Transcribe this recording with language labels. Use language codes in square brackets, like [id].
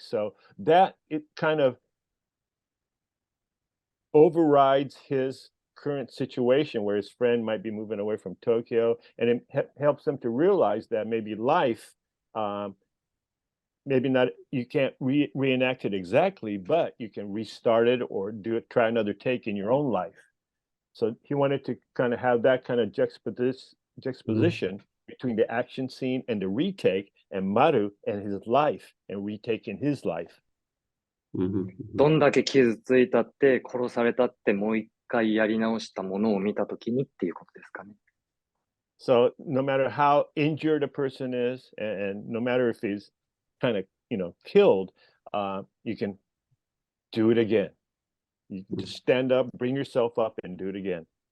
[en] So that it kind of overrides his current situation where his friend might be moving away from Tokyo, and it helps him to realize that maybe life, maybe not, you can't reenact it exactly, but you can restart it or try another take in your own life. So he wanted to kind of have that kind of juxtaposition between the action scene and the retake, and Maru and his life and retaking his life. [ja] どんだけ傷ついたって殺されたってもう一回やり直したものを見たときにっていうことですかね。 [en] So no matter how injured a person is, and no matter if he's kind of, killed, you can do it again. You can just stand up, bring yourself up, and do it again.